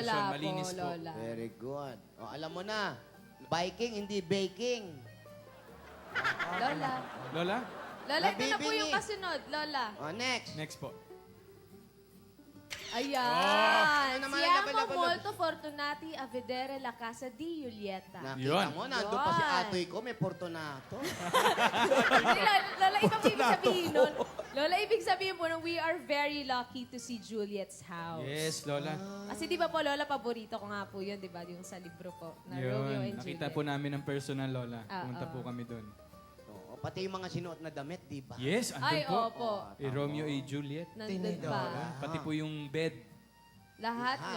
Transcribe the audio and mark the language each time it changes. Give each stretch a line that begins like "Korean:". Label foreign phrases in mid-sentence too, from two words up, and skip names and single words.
Filipino: Wala malinis po, po. Lola.
English: Very good.
Filipino: O, alam mo na, biking, hindi baking. Lola. Lola, Lola, ito na po Nabibingi. yung kasunod. Lola. O, next. next po. Ayan. Ano naman ang
Italian: Siamo
Filipino: laban-laban?
Italian: molto fortunati a vedere la casa di Julieta.
Filipino: Nakita Yun. mo, nandun pa si Yun. atoy ko, may Fortunato. Hindi, Lola, iba po ibig sabihin nun. Lola, ibig sabihin po nung
English: we are very lucky to see Juliet's house.
Filipino: Yes, Lola. Kasi di ba po, Lola, paborito ko nga po yun, di ba? Yung sa libro po, na Romeo and Yun. Nakita Juliet. po namin ng personal, Lola. Pumunta Oo. po kami doon. Oo, pati yung mga sinuot na damit, di ba? Yes, andun Ay, po. opo. Romeo A. Juliet. Nandun pa. Pati po yung bed. Lahat, no?